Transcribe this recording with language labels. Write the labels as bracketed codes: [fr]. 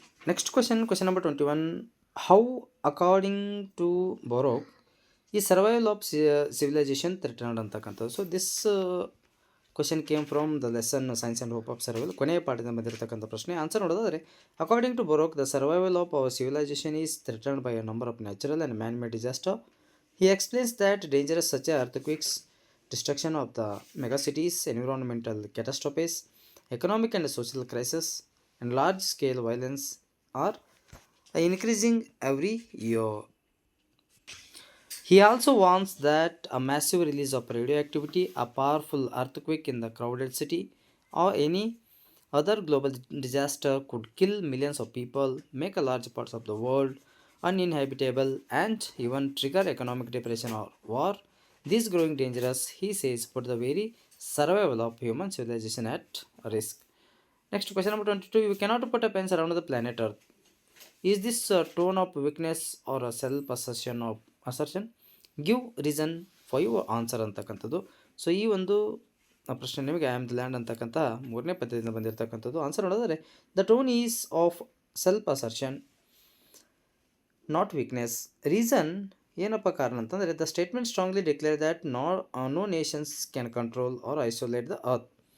[en] next question number 21, how according to Borok ಈ survival of civilisation threatened [kn] ಅಂತಕ್ಕಂಥದ್ದು. [en] so this question came from the lesson science and hope of survival, [kn] ಕೊನೆಯ ಪಾಠದಿಂದ ಬಂದಿರತಕ್ಕಂಥ ಪ್ರಶ್ನೆ. [en] answer [kn] ನೋಡೋದಾದರೆ, [en] According to Borok the survival of our civilisation is threatened by a number of natural and man made disaster. He explains that dangers such as earthquakes, destruction of the megacities, environmental catastrophes, economic and social crisis, and large-scale violence are increasing every year. He also warns that a massive release of radioactivity, a powerful earthquake in the crowded city, or any other global disaster could kill millions of people, make a large parts of the world uninhabitable, and even trigger economic depression or war. These growing dangers, he says, put the very survival of human civilization at risk. Next question number 22, you cannot put a fence around the planet Earth. Is this a tone of weakness or a self assertion? Give reason for your answer [kn] ಅಂತಕ್ಕಂಥದ್ದು. So ಈ ಒಂದು ಪ್ರಶ್ನೆ ನಿಮಗೆ I am the land ಅಂತಕ್ಕಂಥ 3ನೇ ಪದ್ಯದಿಂದ ಬಂದಿರತಕ್ಕಂಥದ್ದು. [en] answer [kn] ನೋಡಿದ್ರೆ [en] The tone is of self assertion, not weakness. [kn] Reason ಏನಪ್ಪ ಕಾರಣ ಅಂತಂದರೆ, [en] The statement strongly declare that no nations can control or isolate the earth.